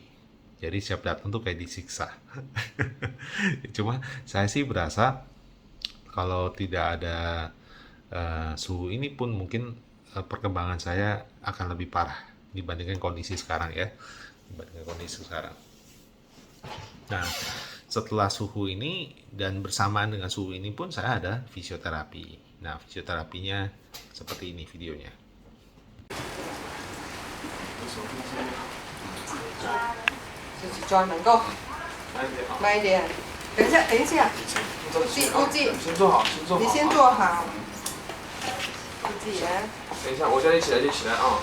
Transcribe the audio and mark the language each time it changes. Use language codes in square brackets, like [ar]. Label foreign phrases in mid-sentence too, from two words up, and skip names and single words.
[id] Jadi siap datang tuh kayak disiksa. Cuma saya sih berasa kalau tidak ada suhu ini pun mungkin perkembangan saya akan lebih parah dibandingkan kondisi sekarang ya, dibandingkan kondisi sekarang. Nah, setelah suhu ini dan bersamaan dengan suhu ini pun saya ada fisioterapi. Nah, fisioterapinya seperti ini videonya. [zh] 自己抓能够慢一点。等一下，等一下，估计先坐好，先坐好。你先坐好。估计等一下，我叫你起来就起来啊！